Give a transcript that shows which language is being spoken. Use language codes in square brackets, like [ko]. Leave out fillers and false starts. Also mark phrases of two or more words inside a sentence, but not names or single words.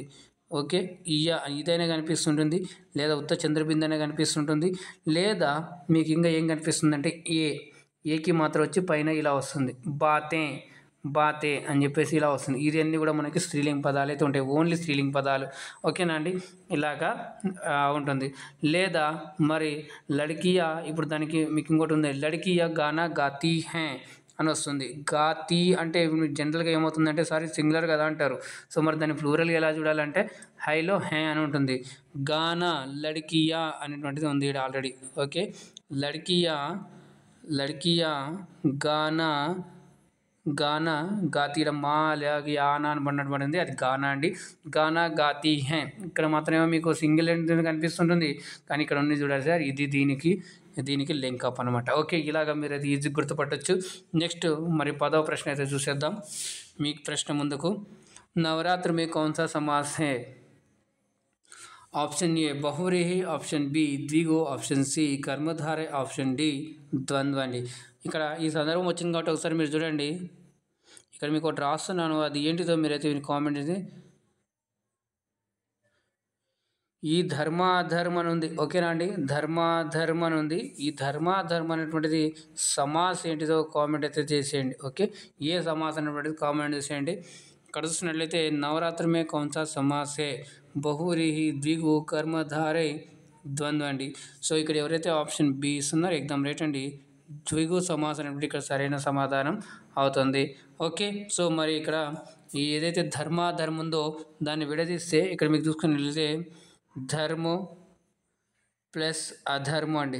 [te] ఓకే, ఇదైనా కనిపిస్తుంటుంది, లేదా ఉత్త చంద్రబింది అయినా కనిపిస్తుంటుంది, లేదా మీకు ఇంకా ఏం కనిపిస్తుందంటే ఏకి మాత్రం వచ్చి పైన ఇలా వస్తుంది, బాతే అని చెప్పేసి ఇలా వస్తుంది. ఇది అన్నీ కూడా మనకి స్త్రీలింగ్ పదాలు అయితే ఉంటాయి, ఓన్లీ స్త్రీలింగ్ పదాలు. ఓకేనా అండి, ఇలాగా ఉంటుంది. లేదా మరి లడ్కియా, ఇప్పుడు దానికి మీకు ఇంకోటి ఉంది, [hi] लड़कियाँ गाना गाती है [te] అని వస్తుంది. గాతీ అంటే జనరల్గా ఏమవుతుందంటే సింగులర్ కదా అంటారు. సో మరి దాన్ని ప్లూరల్గా ఎలా చూడాలంటే హైలో హే అని ఉంటుంది. [hi] गाना लड़कियाँ [te] అనేటువంటిది ఉంది ఇక్కడ ఆల్రెడీ. ఓకే, [hi] लड़कियाँ गाना गाती, [te] మా యానా అని పడినటువంటిది అది గానా అండి. [hi] गाना गाती है, [te] ఇక్కడ మాత్రమే మీకు సింగిల్ ఎండ్ కనిపిస్తుంటుంది, కానీ ఇక్కడ ఉంది చూడాలి సార్, ఇది దీనికి [en] link up [te] అనమాట. ఓకే, ఇలాగ మీరు అది ఈజీ గుర్తుపట్టచ్చు. నెక్స్ట్ మరి 10వ ప్రశ్న అయితే చూసేద్దాం. మీకు ప్రశ్న ముందుకు, [hi] नवरात्रि में कौन सा समास है. [en] option A [te] బహువ్రీహి, [en] option B [te] ద్విగు, [en] option C [te] కర్మధారయ, [en] option D [te] ద్వంద్వ అండి. ఇక్కడ ఈ సందర్భం వచ్చింది కాబట్టి ఒకసారి మీరు చూడండి. ఇక్కడ మీకు ఒకటి రాస్తున్నాను, అది ఏంటిదో మీరైతే కామెంట్ చేసి. ఈ ధర్మాధర్మ అని ఉంది, ఓకేనా అండి. ధర్మాధర్మ అని ఉంది. ఈ ధర్మాధర్మ అనేటువంటిది సమాస్ ఏంటిదో కామెంట్ అయితే చేసేయండి. ఓకే, ఏ సమాస్ అనేటువంటిది కామెంట్ చేసేయండి. ఇక్కడ చూసినట్లయితే [hi] नवरात्रि में कौनसा समास है, [te] బహువ్రీహి, ద్విగు, కర్మధారయ, ద్వంద్వ అండి. సో ఇక్కడ ఎవరైతే [en] option B [te] ఇస్తున్నారో [en] exam right [te] అండి. ద్విగు సమాసం అనేటువంటి ఇక్కడ సరైన సమాధానం అవుతుంది. ఓకే, సో మరి ఇక్కడ ఈ ఏదైతే ధర్మాధర్మ ఉందో దాన్ని విడదీస్తే ఇక్కడ మీకు చూసుకున్నట్లయితే ధర్మో ప్లస్ అధర్మం అండి.